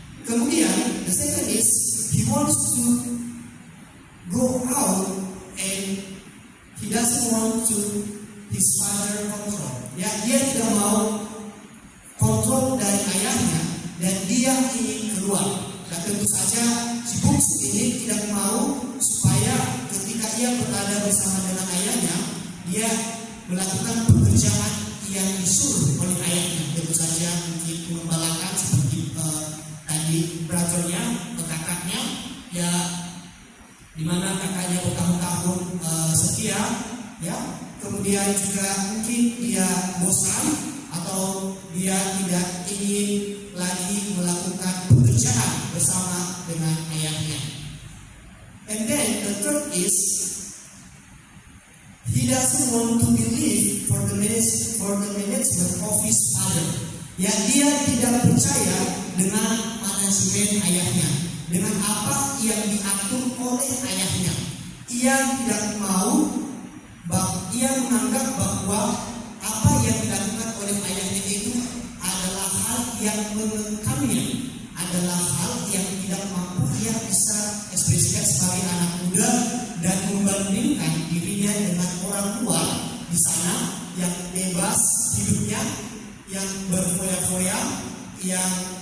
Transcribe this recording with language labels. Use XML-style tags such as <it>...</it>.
<en>Kemudian the second is he wants to go out and he doesn't want to his father control.</en> <id>Ya, dia tidak mau kontrol dari ayahnya dan dia ingin keluar. Dan tentu saja si bungsu ini tidak mau supaya ketika ia berada bersama dengan ayahnya, dia melakukan pekerjaan yang disuruh oleh ayahnya. Tentu saja mungkin mengembalakan seperti tadi brothernya atau kakaknya, ya, di mana kakaknya bertahun-tahun setia, ya. Kemudian juga mungkin dia bosan atau dia tidak ingin lagi melakukan pekerjaan bersama dengan ayahnya.</id> <en>And then the third is he doesn't want to believe for the management of his father.</en> <id>Ya, dia tidak percaya dengan manajemen ayahnya, dengan apa yang diatur oleh ayahnya. Ia tidak mau, ia menganggap bahwa apa yang dilakukan oleh ayahnya itu adalah hal yang mengengkamnya, adalah hal yang tidak mampu ia bisa ekspresikan sebagai anak muda dan membandingkan dirinya dengan orang luar di sana yang bebas hidupnya, yang berfoya-foya, yang</id>